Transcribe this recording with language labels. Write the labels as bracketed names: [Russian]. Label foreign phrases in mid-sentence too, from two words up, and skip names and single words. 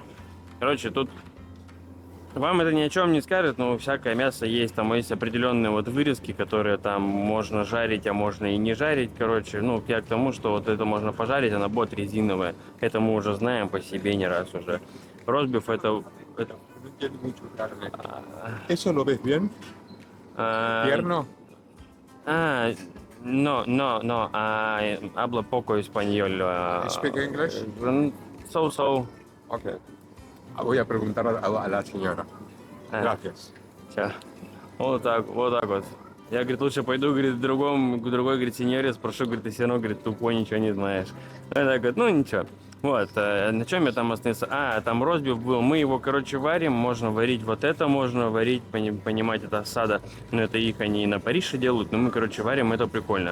[Russian] Короче, тут вам это ни о чем не скажет, но всякое мясо есть. Там есть определенные вот вырезки, которые там можно жарить, а можно и не жарить. Короче, ну, я к тому, что вот это можно пожарить, она будет резиновая. Это мы уже знаем по себе не раз уже. Ростбиф это... [Spanish] No entiendo mucho carne. ¿Eso lo ves bien? ¿Tierno? No, hablo poco español. [English] Speak English? So. Ok. [Spanish] Voy a preguntar a la señora. Gracias. [Russian] Сейчас. Вот так вот. Я, говорит, лучше пойду, говорит, к другой, говорит, сеньоре спрошу, говорит, ты все равно, говорит, тупой, ничего не знаешь. Я так говорит, ну ничего. Вот, на чем я там остановился? Там ростбиф был, мы его, короче, варим, можно варить вот это, можно варить, понимать, это осада, но это их они на Париже делают, но мы, короче, варим, это прикольно.